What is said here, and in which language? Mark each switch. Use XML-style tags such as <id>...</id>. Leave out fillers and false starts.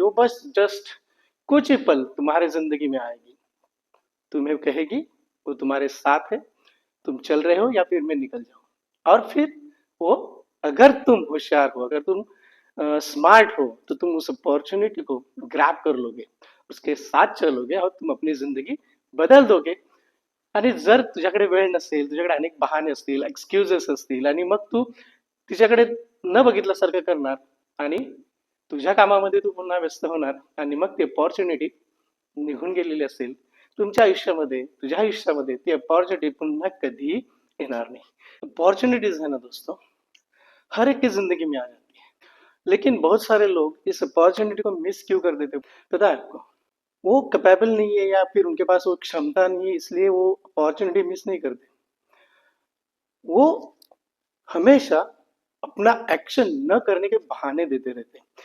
<hi>वो बस जस्ट कुछ ही पल तुम्हारे जिंदगी में आएगी, तुम्हें कहेगी वो तुम्हारे साथ है, तुम चल रहे हो या फिर मैं निकल जाऊं. और फिर वो, अगर तुम होशियार हो, अगर तुम स्मार्ट हो, तो तुम उस अपॉर्चुनिटी को ग्रैब कर लोगे, उसके साथ चलोगे और तुम अपनी जिंदगी बदल दोगे.</hi> <mr>आणि जर तुझ्याकडे वेळ नसेल, तुझ्याकडे अनेक बहाणे असतील, एक्सक्युजेस असतील, आणि मग तू तिच्याकडे न बघितल्यासारखं करणार आणि तुझ्या कामामध्ये तू पुन्हा व्यस्त होणार, आणि मग ती अपॉर्च्युनिटी निघून गेलेली असेल तुमच्या आयुष्यामध्ये, तुझ्या आयुष्यामध्ये ती अपॉर्च्युनिटी पुन्हा कधी येणार नाही.</mr> <hi>अपॉर्चुनिटीज है ना दोस्तों, हर एक की जिंदगी में आ जाती है. लेकिन बहुत सारे लोग इस अपॉर्चुनिटी को मिस क्यों कर देते, पता है आपको. वो कैपेबल नहीं है या फिर उनके पास वो क्षमता नहीं है, इसलिए वो अपॉर्चुनिटी मिस नहीं करते. वो हमेशा अपना एक्शन न करने के बहाने देते रहते हैं.</hi>